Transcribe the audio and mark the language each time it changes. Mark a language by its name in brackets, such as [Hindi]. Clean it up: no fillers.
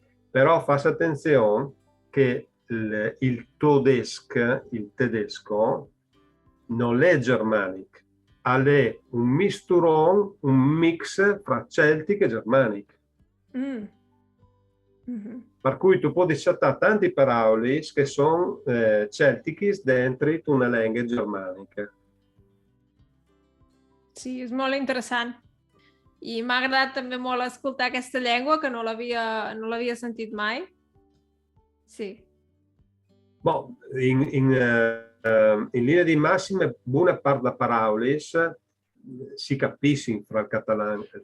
[Italian] Però fate attenzione che il tedesco, non è germanic, è un misturon, un mix fra celtic e germanic. Per cui tu puoi disattare tanti parole che sono celtici dentro una lingua germanica. [Catalan] Sí, és molt interessant. I m'ha agradat també molt escoltar aquesta llengua, que no l'havia sentit mai. Sí. [Italian] Bon, in linea di massima, buona parte delle parole si capiscono fra il catalano e il